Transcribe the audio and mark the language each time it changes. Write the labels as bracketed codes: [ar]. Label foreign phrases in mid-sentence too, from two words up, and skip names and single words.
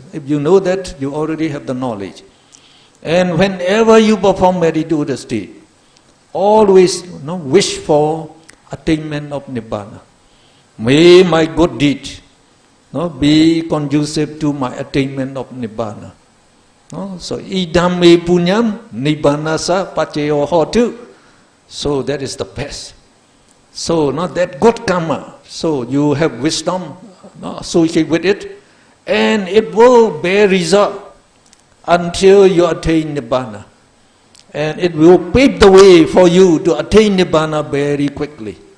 [en] If you know that, you already have the knowledge. And whenever you perform meritorious deed, always wish for attainment of nibbana. May my good deed be conducive to my attainment of nibbana. [pi] So idhamme punyam nibbanasa paccaya hotu. [en] So that is the best. So that good karma. So you have wisdom associated with it, and it will bear result until you attain nibbana. And it will pave the way for you to attain nibbana very quickly.